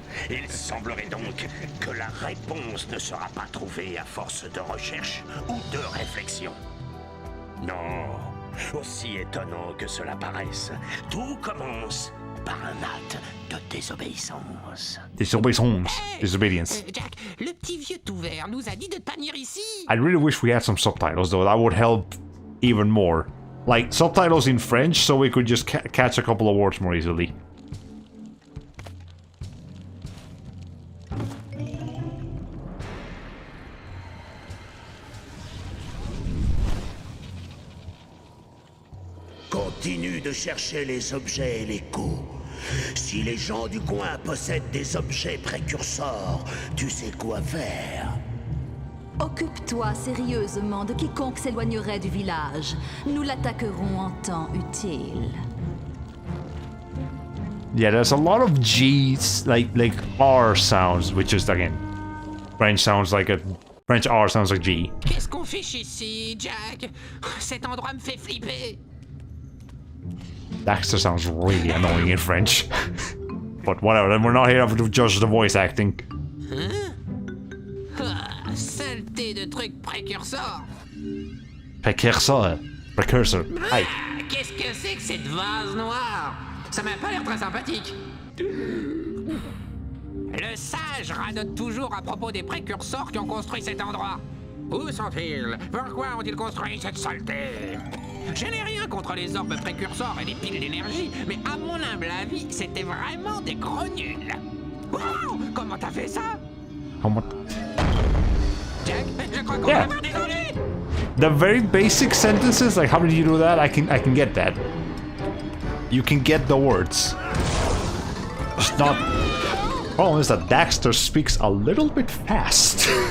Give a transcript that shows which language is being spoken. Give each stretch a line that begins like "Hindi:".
French: Il semblerait donc que la réponse ne sera pas trouvée à force de recherche ou de réflexion. Non, aussi étonnant que cela paraisse, tout commence par un acte de désobéissance.
English: Disobedience.
French: Jack, le petit vieux tout vert nous a dit de pas venir ici.
English: I really wish we had some subtitles though. That would help even more. Like subtitles in French so we could just catch a couple of words more easily.
French: Continue de chercher les objets et l'écho. Si les gens du coin possèdent des objets précurseurs, tu sais quoi faire. Occupe-toi sérieusement de quiconque s'éloignerait du village. Nous l'attaquerons en temps utile.
English: Yeah, there's a lot of G's, like R sounds, which is again, French R sounds like G.
French: Qu'est-ce qu'on fiche ici, Jack? Cet endroit me fait flipper.
English: Daxter sounds really annoying in French. But whatever, then we're not here to judge the voice acting.
French: Ah, saleté de trucs précurseurs.
English: Precursor. Hi.
French: Qu'est-ce que c'est que cette vase noire? Ça m'a pas l'air très sympathique. Le sage radote toujours à propos des précurseurs qui ont construit cet endroit. Où sont-ils? Pourquoi ont-ils construit cette saleté? Je n'ai rien contre les orbes précurseurs et les piles d'énergie, mais à mon humble avis, c'était vraiment des gros nuls. Wow! Comment t'as fait ça? Jack, je crois qu'on va avoir désolé.
English: The very basic sentences, like how did you do that? I can get that. You can get the words. Just not. Problem is that Daxter speaks a little bit fast.